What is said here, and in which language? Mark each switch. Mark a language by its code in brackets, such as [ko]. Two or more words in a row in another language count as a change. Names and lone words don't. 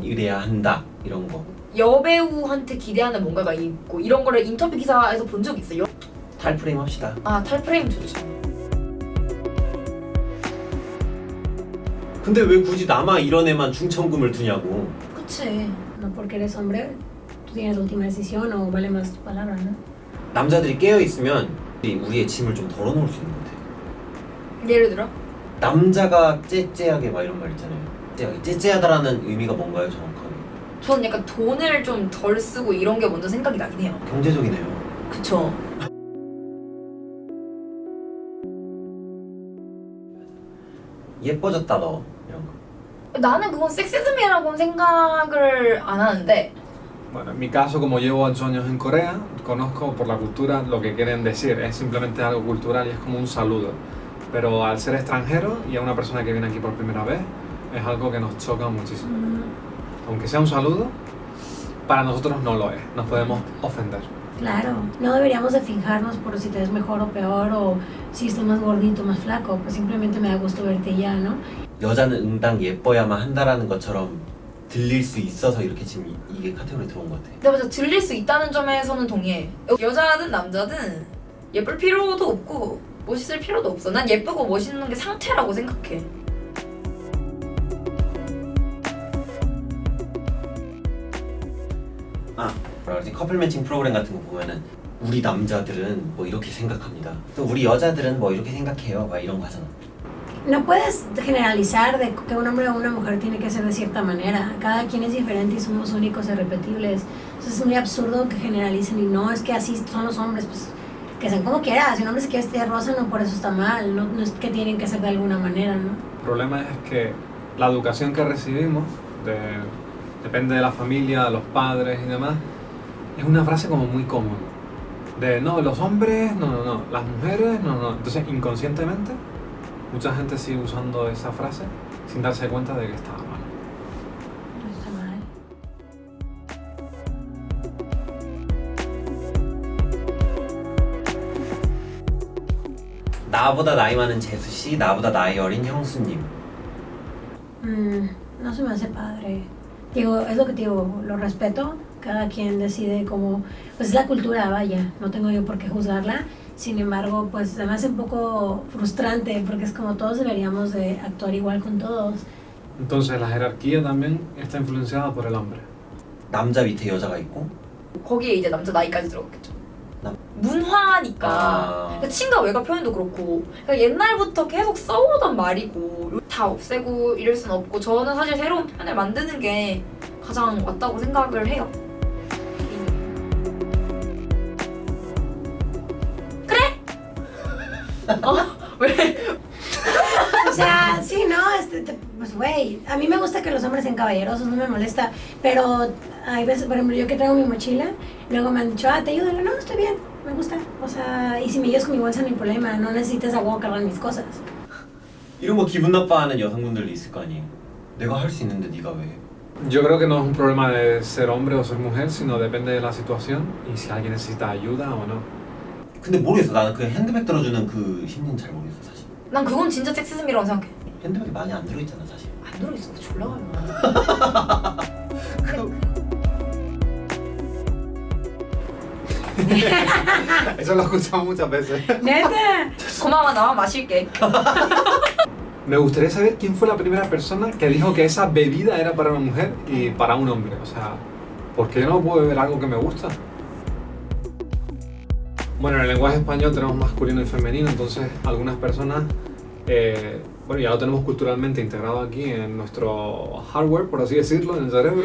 [ko] 이래야 한다 이런 거. 여배우한테 기대하는 뭔가가 있고 이런 거를 인터뷰 기사에서 본 적 있어요? 탈프레임 합시다. 아 탈프레임 좋죠. 근데 왜 굳이 남아 이런 애만 중천금을 두냐고. 그치. [es] No porque eres hombre, tú tienes la última decisión o vale más tu palabra, ¿no? [ko] 남자들이 깨어 있으면 우리의 짐을 좀 덜어놓을 수 있는 것 같아. 예를 들어? 남자가 째째하게 막 이런 말 있잖아요. 째째하다라는 의미가 뭔가요, 정확하게? 저는 약간 돈을 좀 덜 쓰고 이런 게 먼저 생각이 나긴 해요. 경제적이네요. 그쵸. 예뻐졌다 너 이런 거. 나는 그건 섹시즘이라고는 생각을 안 하는데 [es] Bueno, en mi caso, como llevo 8 años en Corea, conozco por la cultura lo que quieren decir. Es simplemente algo cultural y es como un saludo. Pero al ser extranjero y a una persona que viene aquí por primera vez, es algo que nos choca muchísimo. Aunque sea un saludo, para nosotros no lo es. Nos podemos ofender. Claro, no deberíamos de fijarnos por si te ves mejor o peor o si estás más gordito, más flaco, pues simplemente me da gusto verte y ya, ¿no? [ko] 여자는 응당 예뻐야만 한다라는 것처럼 들릴 수 있어서 이렇게 지금 이게 카테고리에 들어온 것 같아. 근데 맞아 들릴 수 있다는 점에서는 동의해. 여자든 남자든 예쁠 필요도 없고 멋있을 필요도 없어. 난 예쁘고 멋있는 게 상태라고 생각해. 뭐라 그러지? 커플 매칭 프로그램 같은 거 보면은 우리 남자들은 뭐 이렇게 생각합니다. 또 우리 여자들은 뭐 이렇게 생각해요. 막 이런 거 하잖아. [es] No puedes generalizar de que un hombre o una mujer tiene que ser de cierta manera. Cada quien es diferente y somos únicos e irrepetibles. Entonces es muy absurdo que generalicen y no, es que así son los hombres, pues que sean como quieras. Si un hombre se quiere vestir de rosa, no por eso está mal. No, no es que tienen que ser de alguna manera, ¿no? El problema es que la educación que recibimos, depende de la familia, de los padres y demás, es una frase como muy común. De no, los hombres, no, las mujeres, no. Entonces, inconscientemente, mucha gente sigue usando esa frase sin darse cuenta de que estaba mal. No está mal. [ko] 나보다 나이 많은 재수 씨, 나보다 나이 어린 형수님. [es] No se me hace padre. Digo, es lo que te digo, lo respeto. Cada quien decide cómo... Pues es la cultura, vaya. No tengo yo por qué juzgarla. Sin embargo, pues se me hace un poco frustrante porque es como todos deberíamos de actuar igual con todos. Entonces, la jerarquía también está influenciada por el hombre. [ko] 남자 밑에 여자가 있고. 거기에 이제 남자 나이까지 들어갔겠죠. 남- 문화니까. 그러니까 친가 외가 표현도 그렇고 그러니까 옛날부터 계속 써오던 말이고 다 없애고 이럴 순 없고 저는 사실 새로운 표현을 만드는 게 가장 맞다고 생각을 해요. 그래? 왜? [es] O sea, sí, ¿no? Pues, güey, a mí me gusta que los hombres sean caballerosos, no me molesta. Pero hay veces, por ejemplo, yo que traigo mi mochila, luego me han dicho, te ayudo. No, estoy bien, me gusta. O sea, y si me llevas con mi bolsa, no hay problema. No necesitas a huevo cargar mis cosas. [ko] 이런 거 기분 나빠하는 여성분들도 있을 거 아니에요. 내가 할 수 있는데 네가 왜? [es] Yo creo que no es un problema de ser hombre o ser mujer, sino depende de la situación y si alguien necesita ayuda o no. [ko] 근데 모르겠어. 나는 그 핸드백 들어주는 그 심리는 잘 모르겠어 사실. 난 그건 진짜 섹시즘이라고 생각해. 핸드백이 많이 안 들어있잖아 사실. 안 들어있어. 졸라 가려. [es] Eso lo escuchamos muchas veces. Neta. [ko] 고마워, 나만 마실게. [es] Me gustaría saber quién fue la primera persona que dijo que esa bebida era para una mujer y para un hombre. O sea, ¿por qué no puedo beber algo que me gusta? Bueno, en el lenguaje español tenemos masculino y femenino, entonces algunas personas, bueno, ya lo tenemos culturalmente integrado aquí en nuestro hardware, por así decirlo, en el cerebro.